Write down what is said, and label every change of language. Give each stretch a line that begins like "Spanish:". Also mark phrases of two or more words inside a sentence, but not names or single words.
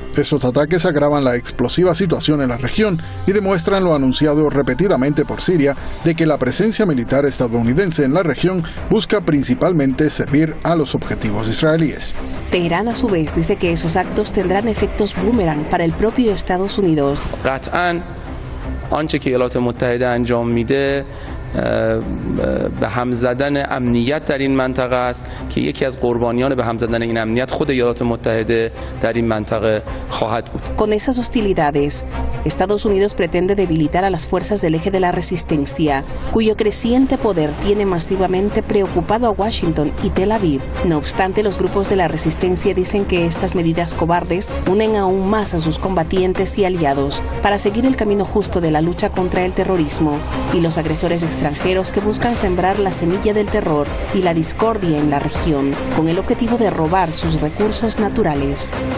Spanish: Estos ataques agravan la explosiva situación en la región y demuestran lo anunciado repetidamente por Siria de que la presencia militar estadounidense en la región busca principalmente servir a los objetivos israelíes. Teherán, a su vez, dice que esos actos tendrán efectos boomerang para el propio Estados Unidos.
Persian: آنچه که ایالات متحده انجام میده به هم زدن امنیت در این منطقه است که یکی از قربانیان به هم زدن این امنیت خود ایالات متحده در این منطقه خواهد بود.
Spanish: Con esas hostilidades, Estados Unidos pretende debilitar a las fuerzas del eje de la resistencia, cuyo creciente poder tiene masivamente preocupado a Washington y Tel Aviv. No obstante, los grupos de la resistencia dicen que estas medidas cobardes unen aún más a sus combatientes y aliados para seguir el camino justo de la lucha contra el terrorismo y los agresores extranjeros que buscan sembrar la semilla del terror y la discordia en la región, con el objetivo de robar sus recursos naturales.